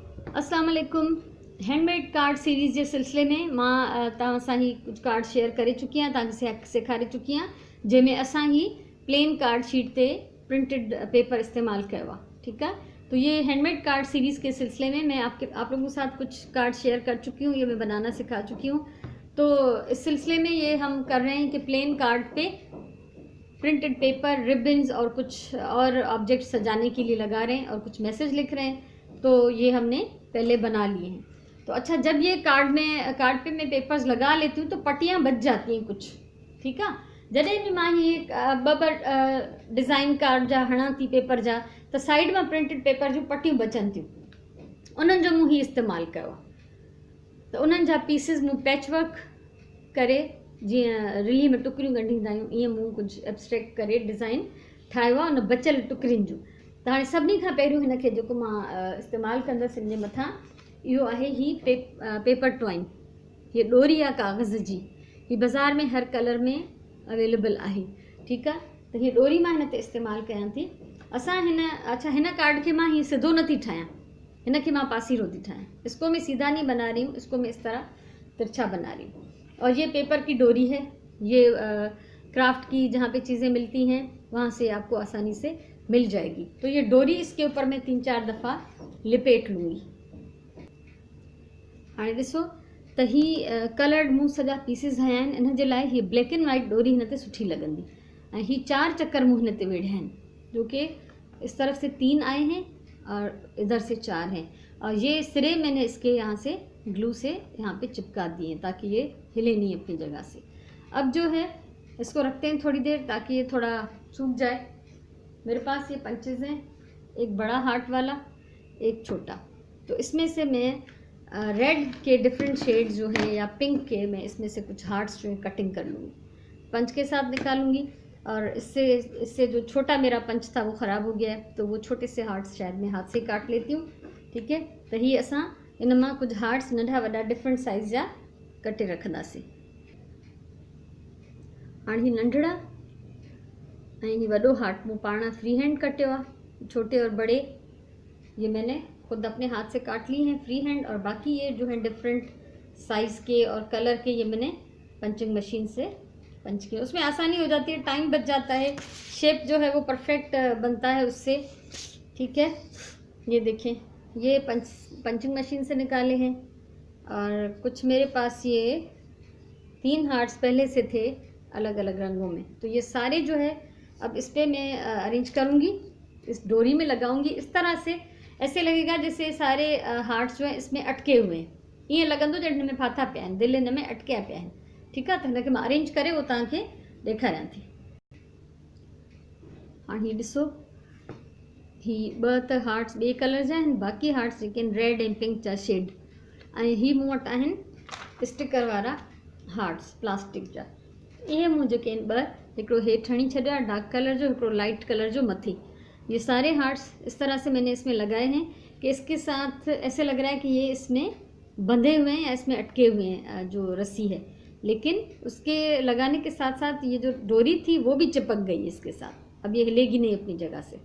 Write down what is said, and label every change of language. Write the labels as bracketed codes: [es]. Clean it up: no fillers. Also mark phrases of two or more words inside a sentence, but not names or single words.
[ar] السلام علیکم. [en] handmade card series [sd] जे सिलसिले में मां तव्हां सां ही कुछ कार्ड शेयर करे चुकी आहियां, तव्हांखे सेखारे चुकी आहियां, जंहिंमें असां ही [en] plain card sheet [sd] ते [en] printed paper [sd] इस्तेमाल कयो आहे। [hi] ठीक है, तो ये [en] handmade card series [hi] के सिलसिले में मैं आप लोगों के साथ कुछ कार्ड शेयर कर चुकी हूँ, ये मैं बनाना सिखा चुकी हूँ। तो इस सिलसिले में ये हम कर रहे हैं कि [en] plain card [hi] पे [en] printed paper, [hi] रिबन्स और कुछ और ऑब्जेक्ट सजाने के लिए लगा रहे हैं और कुछ मैसेज लिख रहे हैं। तो ये हमने पहले बना लिए हैं। तो अच्छा, जब ये कार्ड पे मैं पेपर्स लगा लेती हूँ तो पट्टियाँ बच जाती हैं कुछ। ठीक है, [sd] जॾहिं बि मां ॿ [en] design card [sd] जा हणा थी पेपर जा, त साइड में [en] printed paper [sd] जूं पट्टियूं बचनि थियूं, उन्हनि जो मूं ही इस्तेमालु कयो आहे। त उन्हनि जा पीसिस मूं [en] patch work [sd] करे, जीअं रिली में टुकड़ियूं ॻंढींदा आहियूं, ईअं मूं कुझु एब्स्ट्रैक्ट करे डिज़ाइन ठाहियो आहे उन बचियल टुकड़ियुनि जूं। त हाणे सभिनी खां पहिरियों हिन खे जेको मां इस्तेमालु कंदसि, हिन जे मथां इहो आहे ही [en] paper twine. [sd] हीअ ॾोरी आहे कागज़ जी, हीअ बाज़ार में हर कलर में अवेलेबल आहे। ठीकु आहे, त हीअ ॾोरी मां हिन ते इस्तेमालु कयां थी। हिन कार्ड खे मां हीअं सिधो नथी ठाहियां, हिन खे मां पासीरो थी ठाहियां। [hi] इसको मैं सीधा नहीं बना रही हूँ, इसको मैं इस तरह तिरछा बना रही हूँ। और ये पेपर की डोरी है, ये क्राफ्ट की जहाँ पे चीज़ें मिलती हैं वहाँ से आपको आसानी से मिल जाएगी। तो ये डोरी इसके ऊपर मैं 3-4 दफ़ा लिपेट लूँगी। [sd] हाणे ॾिसो त ही कलर्ड मूं सॼा पीसिस हया आहिनि। इन जे लाइ हीअ [en] black and white [sd] डोरी हिन ते सुठी लॻंदी। ऐं ही 4 चक्कर मूं हिन ते वेढ़िया आहिनि, [hi] जो कि इस तरफ से 3 आए हैं और इधर से 4 हैं। और ये सिरे मैंने इसके यहाँ से ग्लू से यहाँ पे चिपका दिए ताकि ये हिले नहीं अपनी जगह से। अब जो है इसको रखते हैं थोड़ी देर ताकि ये थोड़ा सूख जाए। मेरे पास ये पंचेस हैं, एक बड़ा हार्ट वाला, एक छोटा। तो इसमें से मैं रेड के [en] different shades [hi] जो हैं या पिंक के, मैं इसमें से कुछ हार्ट्स जो हैं कटिंग कर लूँगी, पंच के साथ निकालूंगी। और इससे जो छोटा मेरा पंच था वो ख़राब हो गया है, तो वो छोटे से हार्ट्स शायद मैं हाथ से काट लेती हूँ। [sd] ठीक है, तो ही असां इन मां कुछ हार्ट्स नंढा वॾा [en] different size [sd] जा कटे रखंदासीं। हाणे ही नंढड़ा ऐं ही वॾो हार्ट मूं पाण [en] free hand [sd] कटियो आहे। [hi] छोटे और बड़े ये मैंने खुद अपने हाथ से काट लिए हैं [en] free hand, [hi] और बाकी ये जो है [en] different size [hi] के और कलर के ये मैंने [en] punching machine [hi] से पंच किया। उसमें आसानी हो जाती है, टाइम बच जाता है, शेप जो है वो परफेक्ट बनता है उससे। ठीक है, ये देखें, ये [en] punching machine [hi] से निकाले हैं। और कुछ मेरे पास ये 3 हार्ट्स पहले से थे अलग अलग रंगों में। तो ये सारे जो है अब इस पर मैं अरेंज करूँगी, इस डोरी में लगाऊंगी। इस तरह से ऐसे लगेगा जैसे सारे हार्ट्स जो हैं इसमें अटके हुए हैं, [sd] ईअं लॻंदो ॼण हिन में फाथा पिया आहिनि, दिलि हिन में अटकिया पिया आहिनि। ठीकु आहे, त हिनखे मां अरेंज करे उहो तव्हांखे ॾेखारियां थी। हाणे हीअ ॾिसो, ही 2 त हार्ट्स ॿिए कलर जा आहिनि, बाक़ी हार्ट्स जेके आहिनि रेड ऐं पिंक जा शेड। ऐं ही मूं वटि आहिनि स्टिकर वारा हार्ट्स प्लास्टिक जा। इहे मूं जेके आहिनि 2, हिकिड़ो हेठि हणी छॾिया [en] dark colour [sd] जो, हिकिड़ो [en] light colour [sd] जो मथे। [hi] ये सारे हार्ट्स इस तरह से मैंने इसमें लगाए हैं कि इसके साथ ऐसे लग रहा है कि ये इसमें बंधे हुए हैं या इसमें अटके हुए हैं जो रस्सी है, लेकिन उसके लगाने के साथ साथ ये जो डोरी थी वो भी चिपक गई इसके साथ। अब ये हिलेगी नहीं अपनी जगह से।